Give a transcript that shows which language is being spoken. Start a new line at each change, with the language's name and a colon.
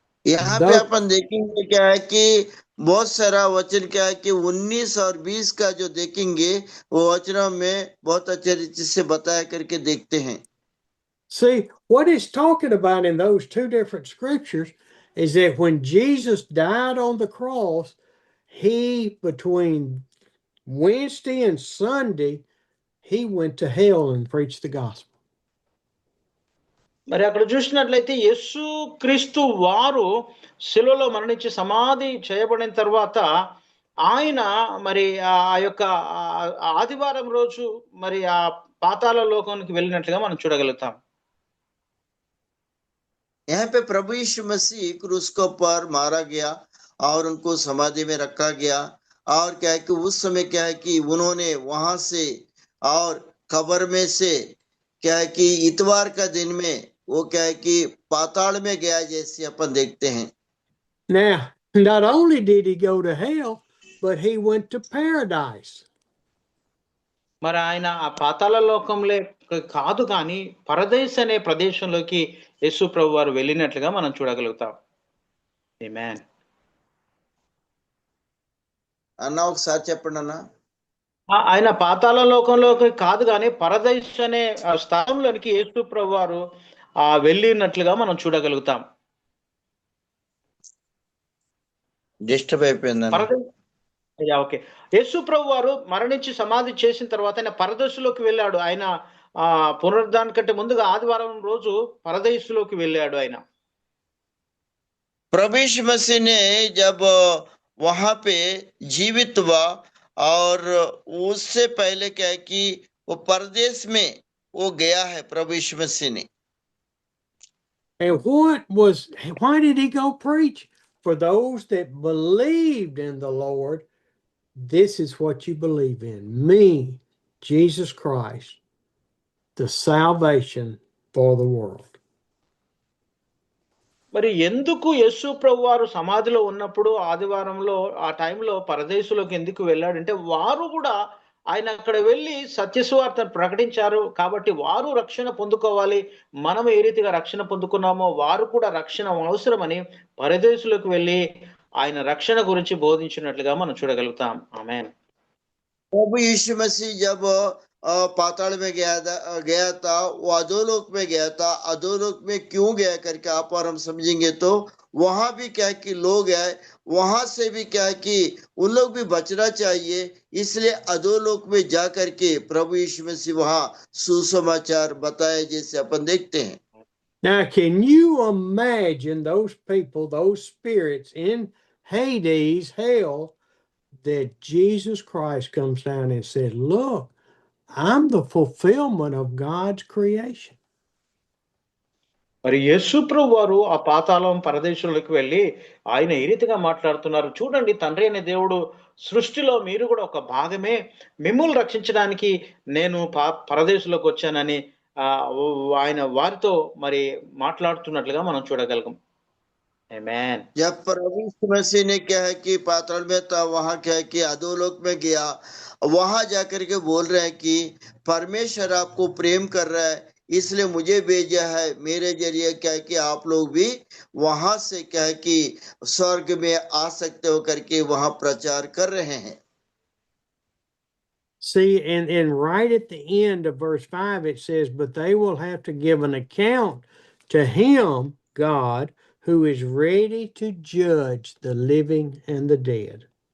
Hindi: यहाँ पे अपन देखेंगे क्या है कि बहुत सारा वचन क्या है कि 19 और 20 का जो देखेंगे वो वचनों में बहुत अच्छे रीति से बताया करके देखते हैं।
English: See, what he's talking about in those two different scriptures is that when Jesus died on the cross, he, between Wednesday and Sunday, he went to hell and preached the gospel.
Telugu: మరి అక్కడ చూసినట్లయితే యేసు క్రీస్తు వారు శిలువలో మరణించి సమాధి చేయబడిన తర్వాత ఆయన మరి ఆ యొక్క ఆదివారం రోజు మరి ఆ పాతాళ లోకానికి వెళ్ళినట్లుగా మనం చూడగలుగుతాం.
Hindi: यहाँ पे प्रभु यीशु मसीह क्रूस के ऊपर मारा गया और उनको समाधि में रखा गया, और क्या है कि उस समय क्या है कि उन्होंने वहां से और कब्र में से क्या है कि इतवार का दिन में वो क्या है कि पाताल में गया, जैसे अपन देखते हैं।
English: Now, not only did he go to hell, but he went to paradise.
Telugu: మరి ఆయన ఆ పాతాళ లోకంలో కాదు కానీ పరదేశ్ అనే ప్రదేశంలోకి యేసు ప్రభు వారు వెళ్ళినట్లుగా మనం చూడగలుగుతాం. ఆమేన్. అన్న ఒకసారి చెప్పండి అన్న. ఆయన పాతాళ లోకంలోకి కాదు కానీ పరదేశ్ అనే స్థలంలోనికి యేసు ప్రభు వారు వెళ్ళినట్లుగా మనం చూడగలుగుతాం. డిస్టర్బ్ అయిపోయింది.
English: Okay.
Telugu: యేసు ప్రభు వారు మరణించి సమాధి చేసిన తర్వాత ఆయన పరదేశంలోకి వెళ్ళాడు. ఆయన పునరుద్ధానం కంటే ముందుగా ఆదివారం రోజు పరదేశంలోకి వెళ్ళాడు ఆయన.
Hindi: प्रभु यीशु मसीह ने जब वहां पे जीवित हुआ और उससे पहले क्या है कि वो परदेश में वो गया है प्रभु यीशु मसीह ने।
English: And why did he go preach? For those that believed in the Lord, this is what you believe in. Me, Jesus Christ, the salvation for the world.
Telugu: మరి ఎందుకు యేసు ప్రభు వారు సమాధిలో ఉన్నప్పుడు ఆదివారంలో ఆ టైంలో పరదేశంలోకి ఎందుకు వెళ్ళాడంటే వారు కూడా ఆయన అక్కడ వెళ్ళి సత్యసువార్తను ప్రకటించారు కాబట్టి వారు రక్షణ పొందుకోవాలి. మనం ఏ రీతిగా రక్షణ పొందుకున్నామో వారు కూడా రక్షణ అవసరమని పరదేశంలోకి వెళ్ళి ఆయన రక్షణ గురించి బోధించినట్లుగా మనం చూడగలుగుతాం. ఆమేన్.
Hindi: प्रभु यीशु मसीह जब पाताल में गया था वो अधोलोक में गया था। अधोलोक में क्यों गया करके आप और हम समझेंगे तो वहां भी क्या है कि लोग है, वहां से भी क्या है कि उन लोग भी बचना चाहिए, इसलिए अधोलोक में जा करके प्रभु यीशु मसीह वहां सुसमाचार बताए, जैसे अपन देखते हैं।
English: Now, can you imagine those people, those spirits in Hades, hell, that Jesus Christ comes down and said, look, I'm the fulfillment of God's creation.
Telugu: మరి యేసు ప్రభు వారు ఆ పాతాళం పరదేశంలోకి వెళ్ళి ఆయన ఏ రీతిగా మాట్లాడుతున్నారు చూడండి. తండ్రి అనే దేవుడు సృష్టిలో మీరు కూడా ఒక భాగమే, మిమ్మల్ని రక్షించడానికి నేను పరదేశంలోకి వచ్చానని ఆయన వారితో మరి మాట్లాడుతున్నట్లుగా మనం చూడగలం.
English: Amen.
Hindi: जब प्रभु यीशु मसीह ने क्या है कि पाताल में था, वहां क्या है कि अधोलोक में गया, वहां जाकर के बोल रहे हैं कि परमेश्वर आपको प्रेम कर रहा है, इसलिए मुझे भेजा है, मेरे जरिए क्या है कि आप लोग भी वहां से क्या है कि स्वर्ग में आ सकते हो करके वहां प्रचार कर रहे हैं।
English: See, and right at the end of verse 5, it says, but they will have to give an account to him, God, who is ready to judge the living and the dead.